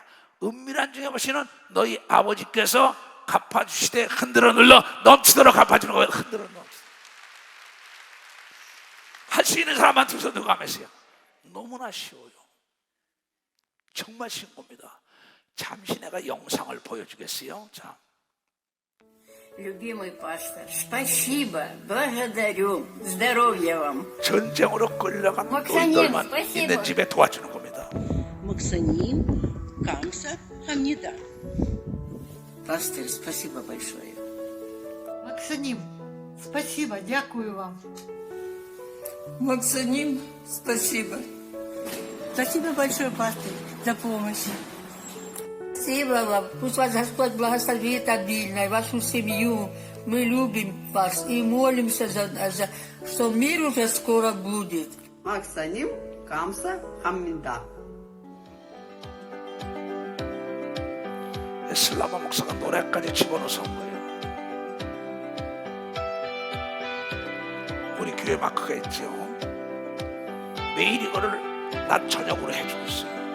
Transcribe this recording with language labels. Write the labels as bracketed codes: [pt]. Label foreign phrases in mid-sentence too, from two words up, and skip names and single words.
[ko] 은밀한 중에 보시는 너희 아버지께서 갚아주시되 흔들어 눌러 넘치도록 갚아주는 거예요. 흔들어 넘치도록. 할 수 있는 사람만 두 손 들고 하면서요. 너무나 쉬워요. 정말 쉬운 겁니다. 잠시 내가 영상을 보여주겠어요. 자. [ru] Любимый пастор, спасибо, благодарю, здоровья вам. [ko] 전쟁으로 끌려간 노인들만 있는 집에 도와주는 겁니다. 목사님, 감사, 합니다. [ru] Пастор, спасибо большое. Максаним, спасибо, [uk] дякую вам. [ru] Максаним, спасибо. Спасибо большое, пастор, за помощь. Спасибо вам. Пусть вас Господь благословит обильно, и вашу семью. Мы любим вас и молимся, что мир уже скоро будет. [ko] 목사님, 감사, 합니다. 슬라바 목사가 노래까지 집어넣어서 온 거예요. 우리 교회 마크가 있죠. 매일 이거를 낮 저녁으로 해주고 있어요.